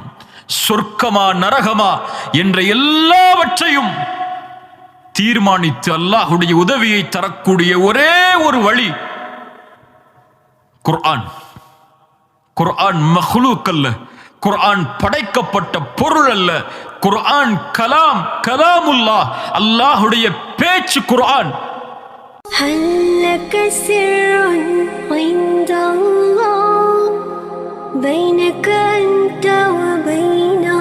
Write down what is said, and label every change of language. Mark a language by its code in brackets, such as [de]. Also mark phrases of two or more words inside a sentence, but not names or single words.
[ta] சொர்க்கமா நரகமா என்ற எல்லாவற்றையும் தீர்மானித்து அல்லாஹ்வுடைய உதவியை தரக்கூடிய ஒரே ஒரு வழி குர்ஆன். குர்ஆன் மக்லூக் அல்ல, குர்ஆன் படைக்கப்பட்ட பொருள் அல்ல. குர்ஆன் கலாம், கலாமுல்லாஹ், அல்லாஹ்வுடைய பேச்சு குர்ஆன். [ar] هل لك سر عند الله بينك أنت وبين